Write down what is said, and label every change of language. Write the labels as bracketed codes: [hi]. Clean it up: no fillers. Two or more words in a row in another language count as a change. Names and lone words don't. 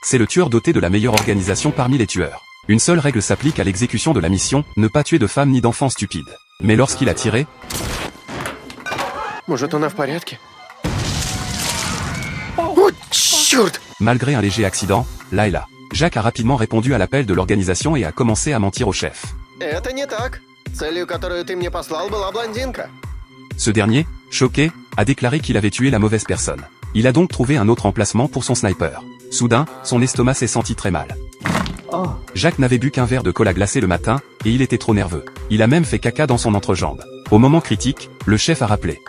[fr] C'est le tueur doté de la meilleure organisation parmi les tueurs. Une seule règle s'applique à l'exécution de la mission, ne pas tuer de femmes ni d'enfants stupides. Mais lorsqu'il a tiré... [ru] Может, она в порядке? О, черт! [fr] Malgré un léger accident, là et là, Jacques a rapidement répondu à l'appel de l'organisation et a commencé à mentir au chef. [ru] Это не так. Целью, которую ты мне послал, была блондинка. [fr] Ce dernier, choqué, a déclaré qu'il avait tué la mauvaise personne. Il a donc trouvé un autre emplacement pour son sniper. Soudain, son estomac s'est senti très mal. Jacques n'avait bu qu'un verre de cola glacé le matin, et il était trop nerveux. Il a même fait caca dans son entrejambe. Au moment critique, le chef a rappelé.